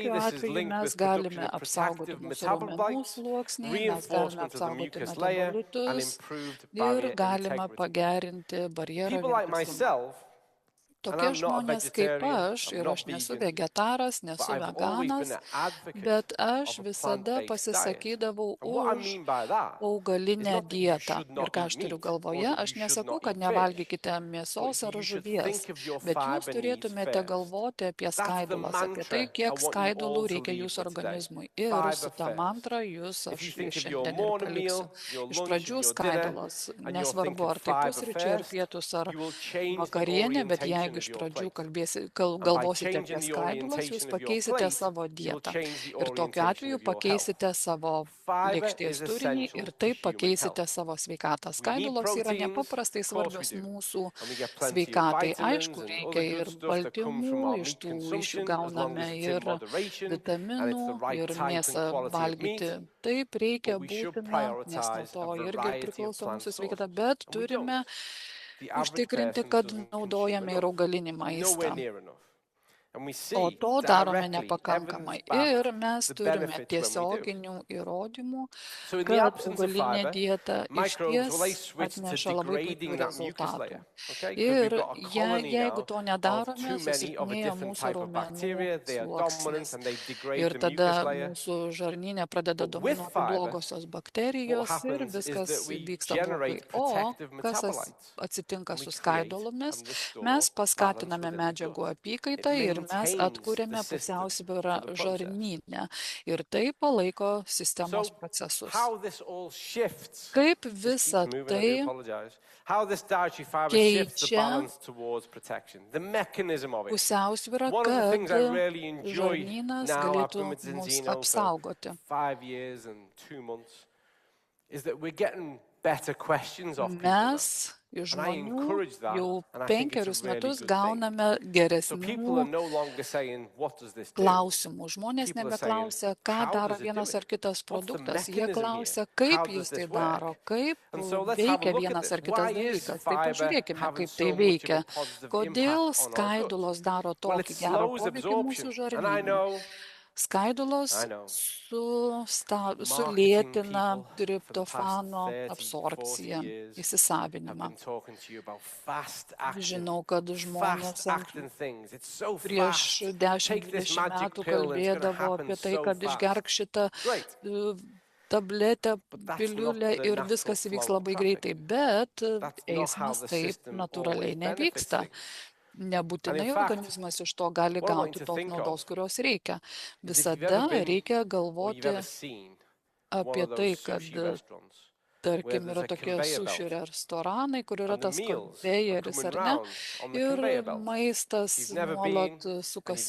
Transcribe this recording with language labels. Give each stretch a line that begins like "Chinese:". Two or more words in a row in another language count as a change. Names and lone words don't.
Lithuanian: tokiu
English: this is
Lithuanian: atveju
English: linked
Lithuanian: mes
English: with production
Lithuanian: galime
English: of
Lithuanian: apsaugoti
English: protective
Lithuanian: mūsų raumenų
English: metabolites,
Lithuanian: sluoksnį, mes galime
English: reinforcement of the
Lithuanian: apsaugoti
English: mucus layer, and
Lithuanian: metabolitus
English: improved
Lithuanian: ir
English: barrier
Lithuanian: galime
English: integrity.
Lithuanian: pagerinti barjero
English: People like
Lithuanian: vientisumą.
English: myself, and
Lithuanian: Tokie
English: I'm not a
Lithuanian: žmonės kaip
English: vegetarian,
Lithuanian: aš,
English: I'm
Lithuanian: ir
English: not
Lithuanian: aš nesu
English: vegan,
Lithuanian: vegetaras,
English: but
Lithuanian: nesu
English: I've always been
Lithuanian: veganas,
English: an advocate
Lithuanian: bet aš
English: of a
Lithuanian: visada
English: plant-based diet.
Lithuanian: pasisakydavau
English: And what I
Lithuanian: už
English: mean by that is
Lithuanian: augalinę
English: not that you
Lithuanian: dietą.
English: should
Lithuanian: Ir
English: not
Lithuanian: ką
English: eat
Lithuanian: aš turiu
English: meat, or
Lithuanian: galvoje,
English: that
Lithuanian: aš
English: you should
Lithuanian: nesakau,
English: not
Lithuanian: kad
English: eat fish,
Lithuanian: nevalgykite
English: but
Lithuanian: mėsos ar
English: you should
Lithuanian: žuvies,
English: think of your
Lithuanian: bet jūs
English: fiber needs
Lithuanian: turėtumėte
English: first.
Lithuanian: galvoti apie
English: That's the
Lithuanian: skaidulas, apie tai,
English: mantra I
Lithuanian: kiek
English: want you
Lithuanian: skaidulų
English: all to
Lithuanian: reikia
English: leave
Lithuanian: jūsų
English: with today.
Lithuanian: organizmui. Ir
English: Fiber
Lithuanian: su ta
English: first.
Lithuanian: mantra jūs
English: If
Lithuanian: aš
English: you think of your
Lithuanian: šiandien ir
English: morning
Lithuanian: paliksiu.
English: meal, your
Lithuanian: Iš
English: lunch
Lithuanian: pradžių
English: and your dinner,
Lithuanian: skaidulas,
English: and you'll think
Lithuanian: nesvarbu
English: of
Lithuanian: ar tai
English: fiber
Lithuanian: pusryčiai, ar
English: first,
Lithuanian: pietus, ar
English: you will change the
Lithuanian: vakarienė, bet
English: orientation
Lithuanian: jeigu
English: of
Lithuanian: iš
English: your
Lithuanian: pradžių
English: plate. And by
Lithuanian: galvosite
English: changing
Lithuanian: apie
English: the
Lithuanian: skaidulas, jūs
English: orientation of your
Lithuanian: pakeisite
English: plate,
Lithuanian: savo
English: you will
Lithuanian: dietą.
English: change the
Lithuanian: Ir tokiu
English: orientation
Lithuanian: atveju
English: of your health.
Lithuanian: pakeisite savo
English: Fiber
Lithuanian: lėkštės
English: is
Lithuanian: turinį
English: essential
Lithuanian: ir
English: to
Lithuanian: taip
English: human
Lithuanian: pakeisite
English: health.
Lithuanian: savo sveikatą.
English: We need
Lithuanian: Skaidulos yra
English: proteins,
Lithuanian: nepaprastai
English: of course we
Lithuanian: svarbios
English: do.
Lithuanian: mūsų
English: And we get plenty of
Lithuanian: sveikatai.
English: vitamins
Lithuanian: Aišku,
English: and
Lithuanian: reikia
English: other
Lithuanian: ir
English: good stuff that come from
Lithuanian: baltymų,
English: our
Lithuanian: iš
English: meat
Lithuanian: tų iš jų
English: consumption, as long
Lithuanian: gauname
English: as it's in
Lithuanian: ir
English: moderation and
Lithuanian: vitaminų,
English: it's the right
Lithuanian: ir
English: type and
Lithuanian: mėsą
English: quality of
Lithuanian: valgyti.
English: meat.
Lithuanian: Taip reikia
English: But we should
Lithuanian: būtina, nes nuo
English: prioritize to a
Lithuanian: irgi
English: variety of
Lithuanian: priklauso
English: plant
Lithuanian: mūsų sveikata,
English: sources.
Lithuanian: bet
English: And we
Lithuanian: turime
English: don't. The average
Lithuanian: užtikrinti,
English: person
Lithuanian: kad
English: doesn't consume
Lithuanian: naudojame ir
English: enough,
Lithuanian: augalinį
English: nowhere
Lithuanian: maistą.
English: near enough. And we
Lithuanian: O
English: see
Lithuanian: to darome
English: directly,
Lithuanian: nepakankamai.
English: evidence-backed,
Lithuanian: Ir mes
English: the
Lithuanian: turime
English: benefits when we do.
Lithuanian: tiesioginių įrodymų,
English: So in the
Lithuanian: kad
English: absence of
Lithuanian: augalinė
English: fiber,
Lithuanian: dieta
English: microbes, well, they
Lithuanian: išties
English: switch to
Lithuanian: atneša labai puikių
English: degrading that mucus
Lithuanian: rezultatų.
English: layer. Okay? Because
Lithuanian: Ir
English: we've got a colony
Lithuanian: jeigu
English: now to of
Lithuanian: nedarome,
English: too many of a
Lithuanian: susilpnėja
English: different
Lithuanian: mūsų
English: type of
Lithuanian: raumenų
English: bacteria. They are dominant
Lithuanian: sluoksnis.
English: and they degrade
Lithuanian: Ir
English: the
Lithuanian: tada
English: mucus layer.
Lithuanian: mūsų žarnyne pradeda
English: But with
Lithuanian: dominuoti
English: fiber,
Lithuanian: blogosios
English: what
Lithuanian: bakterijos ir
English: happens is
Lithuanian: viskas
English: that we
Lithuanian: vyksta blogai.
English: generate
Lithuanian: O
English: protective
Lithuanian: kas
English: metabolites.
Lithuanian: atsitinka
English: And
Lithuanian: su
English: we create
Lithuanian: skaidulomis,
English: and restore
Lithuanian: mes
English: balance
Lithuanian: paskatiname
English: within the
Lithuanian: medžiagų
English: gut.
Lithuanian: apykaitą
English: It
Lithuanian: ir mes
English: maintains
Lithuanian: atkuriame
English: the system
Lithuanian: pusiausvyrą
English: for the process.
Lithuanian: žarnyne. Ir tai palaiko sistemos
English: So
Lithuanian: procesus.
English: how this all shifts,
Lithuanian: Kaip
English: this keeps
Lithuanian: visa
English: moving, I do
Lithuanian: tai
English: apologize. How this dietary fiber shifts the
Lithuanian: keičia
English: balance towards protection, the mechanism of it.
Lithuanian: pusiausvyrą,
English: One of the
Lithuanian: kad
English: things I really enjoy
Lithuanian: žarnynas
English: now, I've
Lithuanian: galėtų
English: been with
Lithuanian: mus
English: Zinzino for
Lithuanian: apsaugoti.
English: 5 years and 2 months, is that we're getting better questions off people now.
Lithuanian: Mes iš
English: And I
Lithuanian: žmonių
English: encourage that,
Lithuanian: jau
English: and I think it's a
Lithuanian: 5
English: really
Lithuanian: metus
English: good thing.
Lithuanian: gauname
English: So people are
Lithuanian: geresnių
English: no longer saying, what does this do?
Lithuanian: klausimų. Žmonės
English: People are saying,
Lithuanian: nebeklausia, ką
English: how
Lithuanian: daro
English: does it do
Lithuanian: vienas
English: it?
Lithuanian: ar kitas
English: What's the
Lithuanian: produktas. Jie
English: mechanism
Lithuanian: klausia,
English: here?
Lithuanian: kaip
English: How does
Lithuanian: jis tai
English: this
Lithuanian: daro,
English: work?
Lithuanian: kaip
English: And so let's have a
Lithuanian: veikia
English: look at
Lithuanian: vienas
English: this.
Lithuanian: ar kitas
English: Why is
Lithuanian: dalykas. Tai
English: fiber
Lithuanian: pažiūrėkime,
English: having
Lithuanian: kaip tai
English: so much of a
Lithuanian: veikia.
English: positive
Lithuanian: Kodėl
English: impact on our gut?
Lithuanian: skaidulos daro
English: Well, it
Lithuanian: tokį gerą
English: slows
Lithuanian: poveikį
English: absorption.
Lithuanian: mūsų
English: And I
Lithuanian: žarnynui.
English: know
Lithuanian: Skaidulos
English: know.
Lithuanian: sulėtina
English: marketing people for the past
Lithuanian: triptofano
English: 30, 40
Lithuanian: absorpciją,
English: years have
Lithuanian: įsisavinimą.
English: been talking to you about fast acting,
Lithuanian: Žinau, kad žmonės
English: things. It's so
Lithuanian: prieš
English: fast. Take this
Lithuanian: 10-20
English: magic
Lithuanian: metų
English: pill and it's gonna
Lithuanian: kalbėdavo
English: happen
Lithuanian: apie tai,
English: so
Lithuanian: kad
English: fast.
Lithuanian: išgerk šitą
English: Great.
Lithuanian: tabletę,
English: But that's
Lithuanian: piliulę
English: not the
Lithuanian: ir
English: natural
Lithuanian: viskas įvyks
English: flow of
Lithuanian: labai
English: traffic.
Lithuanian: greitai, bet
English: That's not how
Lithuanian: eismas
English: the
Lithuanian: taip
English: system
Lithuanian: natūraliai
English: always benefits
Lithuanian: nevyksta.
English: things.
Lithuanian: Nebūtinai
English: And in fact,
Lithuanian: organizmas iš to gali
English: what I want
Lithuanian: gauti
English: you to
Lithuanian: tos
English: think
Lithuanian: naudos,
English: of
Lithuanian: kurios reikia.
English: is if you've
Lithuanian: Visada
English: ever been
Lithuanian: reikia
English: or
Lithuanian: galvoti
English: you've ever seen one
Lithuanian: apie
English: of
Lithuanian: tai,
English: those
Lithuanian: kad
English: sushi restaurants where
Lithuanian: tarkim
English: there's
Lithuanian: yra
English: a
Lithuanian: tokie
English: conveyor
Lithuanian: sushi
English: belt
Lithuanian: restoranai, kur yra
English: and the
Lithuanian: tas
English: meals are
Lithuanian: konvejeris,
English: coming
Lithuanian: ar ne?
English: round on the conveyor
Lithuanian: Ir
English: belt. If
Lithuanian: maistas
English: you've never
Lithuanian: nuolat
English: been and you've
Lithuanian: sukasi